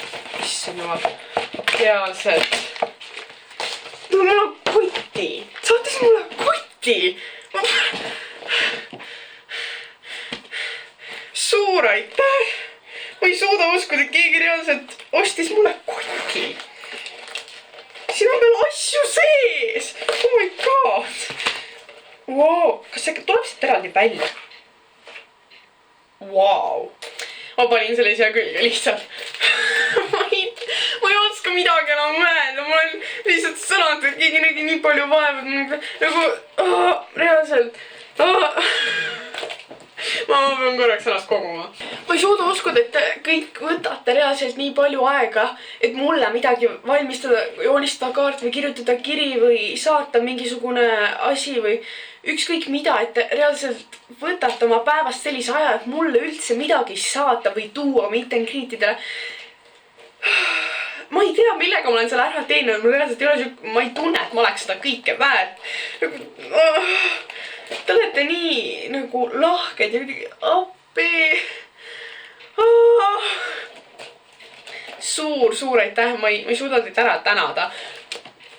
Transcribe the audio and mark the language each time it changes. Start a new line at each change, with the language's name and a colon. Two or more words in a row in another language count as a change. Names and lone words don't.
Estonian: Issand jumal. Reaalselt. No mul on kotti. Saate siis mulle kotti. Suur aitäh. Ma ei suuda uskuda, et keegi reaalselt ostis mulle kotti. Siin on veel asju sees.
English: Oh my god.
Estonian: Wow. Kas see tuleb siit eraldi välja? Wow. Ma panin selle siia külge lihtsalt. Ma ei oska midagi enam mõelda, ma olen lihtsalt sõnad, et keegi nägi nii palju vaevad, nagu reaalselt. Ma pean korraks ennast koguma. Ma ei suuda uskuda, et kõik võtate reaalselt nii palju aega, et mulle midagi valmistada, joonistada kaart või kirjutada kiri või saata mingisugune asi või ükskõik mida, et reaalselt võtate oma päevast sellise aja, et mulle üldse midagi saata või tuua
English: meet and greetidele.
Estonian: Ma ei tea, millega ma olen selle ära teeninud, mul reaalselt ei ole siuke, ma ei tunne, et ma oleks seda kõike väärt. Te olete nii nagu lahked ja kuidagi appi. Suur aitäh, ma ei suuda teid ära tänada.